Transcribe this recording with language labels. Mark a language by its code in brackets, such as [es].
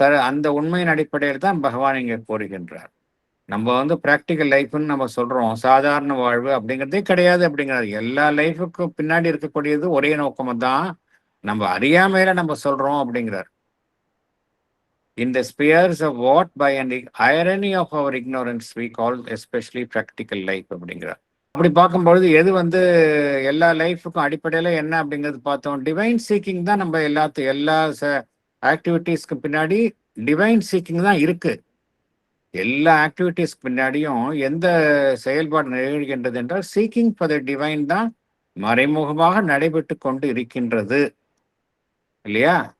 [ta] அந்த உண்மையின் அடிப்படையில் தான் பகவான் இங்கே கூறுகின்றார். நம்ம வந்து ப்ராக்டிக்கல் லைஃப்னு நம்ம சொல்றோம், சாதாரண வாழ்வு அப்படிங்கிறதே கிடையாது அப்படிங்கிறாரு. எல்லா லைஃபுக்கும் பின்னாடி இருக்கக்கூடியது ஒரே நோக்கம் தான், நம்ம அறியாமையில நம்ம சொல்றோம் அப்படிங்கிறார். [en] In the spheres of what by an irony of our ignorance we call especially practical life [ta] அப்படிங்கிறார். அப்படி பார்க்கும்பொழுது எது வந்து எல்லா லைஃபுக்கும் அடிப்படையில என்ன அப்படிங்கிறது பார்த்தோம், டிவைன் சீக்கிங் தான். நம்ம எல்லா ஆக்டிவிட்டீஸ்க்கு பின்னாடி டிவைன் சீக்கிங் தான் இருக்கு. எல்லா ஆக்டிவிட்டீஸ்க்கு பின்னாடியும் எந்த செயல்பாடு நிகழ்கின்றது என்றால் சீக்கிங் ஃபார் த டிவைன் தான் மறைமுகமாக நடைபெற்று கொண்டு இருக்கின்றது இல்லையா?